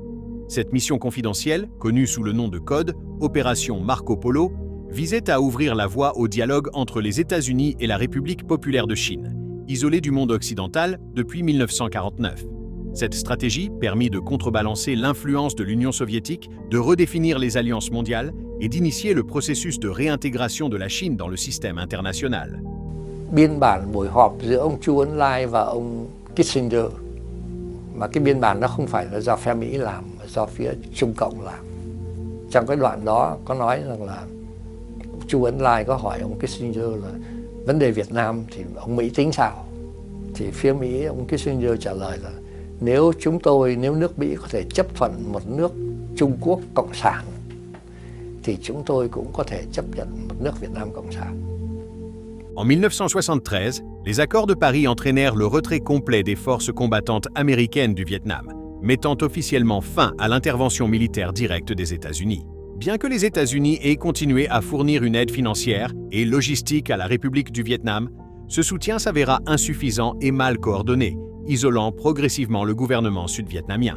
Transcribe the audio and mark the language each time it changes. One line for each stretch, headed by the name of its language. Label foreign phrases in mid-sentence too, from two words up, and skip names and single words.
French: Cette mission confidentielle, connue sous le nom de code Opération Marco Polo, visait à ouvrir la voie au dialogue entre les États-Unis et la République populaire de Chine, isolée du monde occidental depuis 1949. Cette stratégie permit de contrebalancer l'influence de l'Union soviétique, de redéfinir les alliances mondiales et d'initier le processus de réintégration de la Chine dans le système international.
Vietnamese: Biên bản buổi họp giữa ông Chu Ấn Lai và ông Kissinger, mà cái biên bản đó không phải là do phe Mỹ làm, mà do phía Trung Cộng làm. Trong cái đoạn đó có nói rằng là Chu Ấn Lai có hỏi ông Kissinger là vấn đề Việt Nam thì ông Mỹ tính sao? Thì phía Mỹ, ông Kissinger trả lời là nếu nước Mỹ có thể chấp thuận một nước Trung Quốc Cộng sản thì chúng tôi cũng có thể chấp nhận một nước Việt Nam Cộng sản.
French: En 1973, les accords de Paris entraînèrent le retrait complet des forces combattantes américaines du Vietnam, mettant officiellement fin à l'intervention militaire directe des États-Unis. Bien que les États-Unis aient continué à fournir une aide financière et logistique à la République du Vietnam, ce soutien s'avéra insuffisant et mal coordonné, isolant progressivement le gouvernement sud-vietnamien.